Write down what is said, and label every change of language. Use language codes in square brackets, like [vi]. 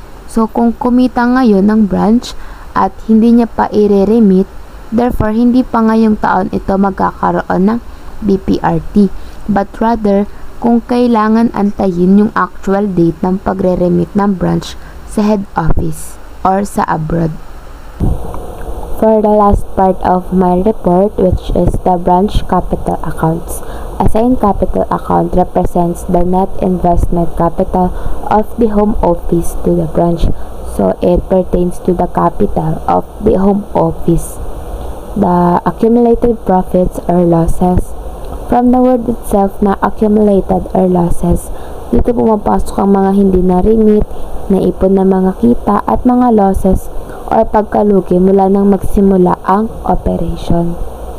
[tl] So kung kumita ngayon ng branch at hindi niya pa i-remit, therefore hindi pa ngayong taon ito magkakaroon ng BPRT, but rather kung kailangan antayin yung actual date ng pagre-remit ng branch sa head office or sa abroad. [en] For the last part of my report, which is the branch capital accounts, assigned capital account represents the net investment capital of the home office to the branch. So it pertains to the capital of the home office. The accumulated profits or losses. From the word itself [tl] na accumulated or losses, dito pumapasok ang mga hindi na-remit, naipon na mga kita at mga losses or pagkalugi mula nang magsimula ang operation.